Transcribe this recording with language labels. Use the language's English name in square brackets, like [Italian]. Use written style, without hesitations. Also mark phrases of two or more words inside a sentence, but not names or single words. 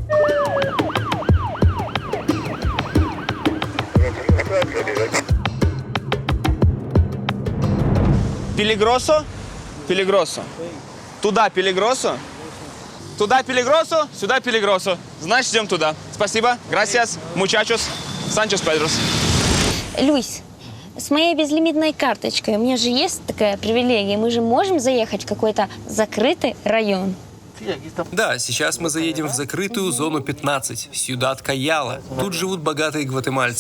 [Russian] Пелигросо? Пелигросо. Туда Пелигросо? Туда Пелигросо, сюда Пелигросо. Значит, идем туда. Спасибо. [Spanish] Gracias. Muchachos. [Russian] Санчос Педрос. Люйс, с моей безлимитной карточкой у меня же есть такая привилегия. Мы же можем заехать в какой-то закрытый район. Да, сейчас мы заедем в закрытую зону 15, Сьюдад Каяла. Тут живут богатые гватемальцы.